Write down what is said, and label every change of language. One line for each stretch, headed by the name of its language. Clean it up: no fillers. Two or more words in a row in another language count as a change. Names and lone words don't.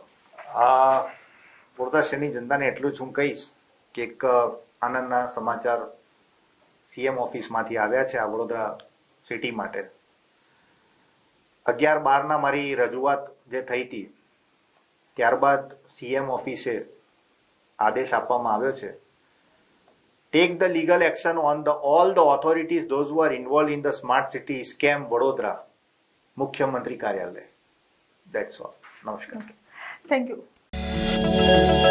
Gujarati: વડોદરા શહેરની જનતાને એટલું જ હું કહીશ કે એક આનંદના સમાચાર સીએમ ઓફિસમાંથી આવ્યા છે આ વડોદરા સિટી માટે. 11/12 મારી રજૂઆત જે થઈ હતી ત્યારબાદ સીએમ ઓફિસે આદેશ આપવામાં આવ્યો છે,
English: take the legal action on all the authorities those who are involved in the smart city scam Vadodara,
Gujarati: મુખ્યમંત્રી કાર્યાલય.
English: That's all.
Gujarati: નમસ્કાર.
English: thank you.